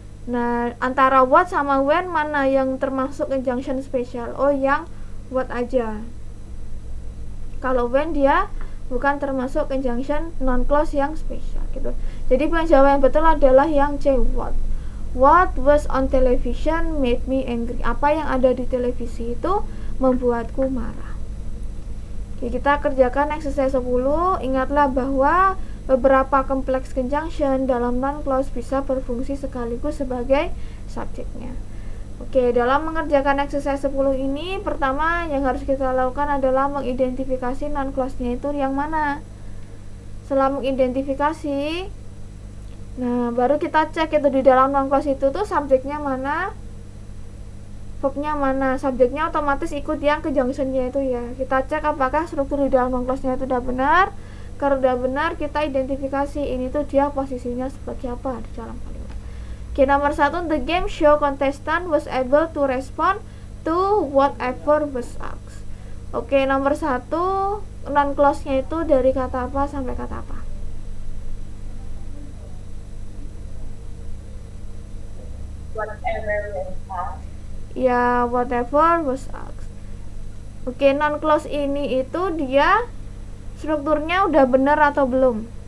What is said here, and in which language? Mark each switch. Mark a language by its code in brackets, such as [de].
[id] Nah, antara what sama when mana yang termasuk conjunction spesial? Oh, yang what aja. Kalau when dia bukan termasuk conjunction non clause yang spesial gitu. Jadi penjawab yang betul adalah yang C, what. [en] What was on television made me angry. [id] Apa yang ada di televisi itu membuatku marah. Oke, kita kerjakan exercise 10. Ingatlah bahwa beberapa kompleks conjunction dalam non-clause bisa berfungsi sekaligus sebagai subjeknya. Oke, dalam mengerjakan exercise 10 ini, pertama yang harus kita lakukan adalah mengidentifikasi non-clause-nya itu yang mana. Setelah mengidentifikasi, nah baru kita cek itu di dalam non-clause itu tuh subjeknya mana, verbnya mana. Subjeknya otomatis ikut yang conjunction-nya itu ya. Kita cek apakah struktur di dalam non-clause-nya itu udah benar. Kalau udah benar, kita identifikasi ini tuh dia posisinya seperti apa di dalam kalimat. Oke, nomor 1, [en] the game show contestant was able to respond to whatever was asked. [id] Oke, nomor 1, non-clause-nya itu dari kata apa sampai kata apa? [en] Whatever was asked. Ya, whatever was asked. [id] Oke, non-clause ini itu dia strukturnya udah benar atau belum?